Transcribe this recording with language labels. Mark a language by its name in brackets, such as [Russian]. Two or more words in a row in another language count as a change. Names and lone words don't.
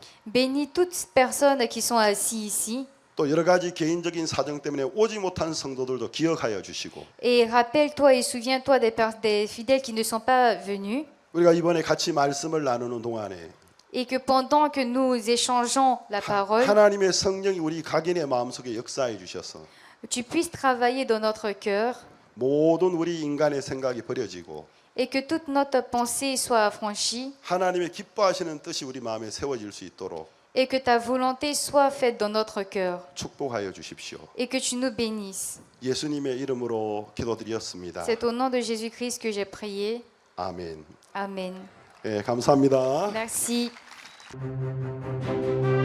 [French] Bénis toutes ces personnes qui sont assises ici [Korean] 또 여러 가지 개인적인 사정 때문에 오지 못한 성도들도 기억하여 주시고 [French] et rappelle-toi et souviens-toi des fidèles qui ne sont pas venus [Korean] 우리가 이번에 같이 말씀을 나누는 동안에 [French] et que pendant que nous échangeons la parole, [Korean] 하나님의 성령이 우리 각인의 마음속에 역사해 주셔서 [French] tu puisses travailler dans notre cœur [Korean] 모든 우리 인간의 생각이 버려지고 [French] et que toute notre pensée soit affranchie [Korean] 하나님의 기뻐하시는 뜻이 우리 마음에 세워질 수 있도록 [French] et que ta volonté soit faite dans notre cœur [Korean] 축복하여 주십시오. [French] et que tu nous bénisses. [Korean] 예수님의 이름으로 기도드렸습니다. [French] C'est au nom de Jésus-Christ que j'ai prié. [Korean] 아멘. [French] Amen. [Korean] 예, 감사합니다. [French] Merci.